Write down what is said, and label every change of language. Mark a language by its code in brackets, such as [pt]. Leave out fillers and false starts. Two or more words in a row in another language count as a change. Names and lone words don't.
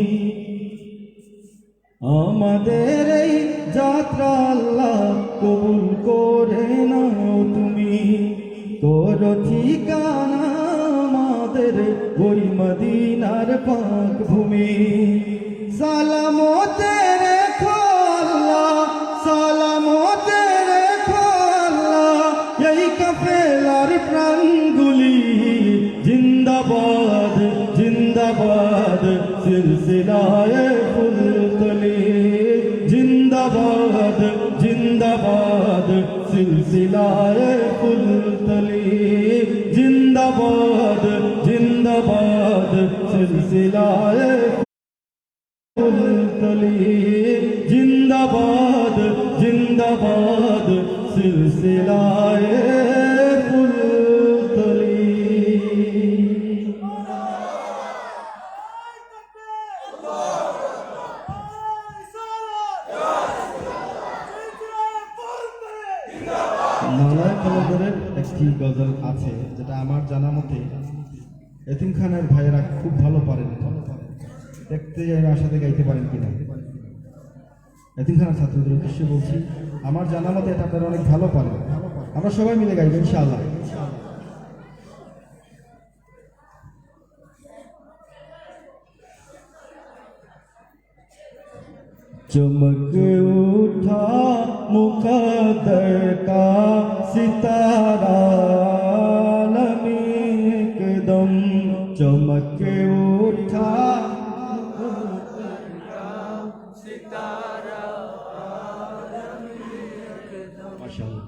[bn] আমাদের এই যাত্রা আল্লাহ কবুল করে নাও তুমি, করো ঠিকানা আমাদের ওই মদিনার পাক ভূমি। সালামতে রেখো আল্লাহ, সালামতে রেখো আল্লাহ এই কাফেলার প্রাণগুলি। [ur] زندہ باد سلسلۂ فلتلی زندہ باد زندہ باد سلسلۂ فلتلی زندہ باد زندہ باد سلسلۂ فلتلی زندہ باد زندہ باد سلسلۂ فلتلی. [bn] নালায় কলন্দরের একটি গজল আছে যেটা আমার জানা মতে এতিমখানার ভাইয়েরা খুব ভালো পারেন, দেখতে যাই আশাতে গাইতে পারেন কিনা। এতিমখানার ছাত্রদের উদ্দেশ্যে বলছি, আমার জানা মতে এটা আপনারা অনেক ভালো পারেন, আমরা সবাই মিলে গাইব ইনশাআল্লাহ। [ur] چمک اٹھا مقدر کا ستارا عالمی ایکدم چمک اٹھا ماشاءاللہ.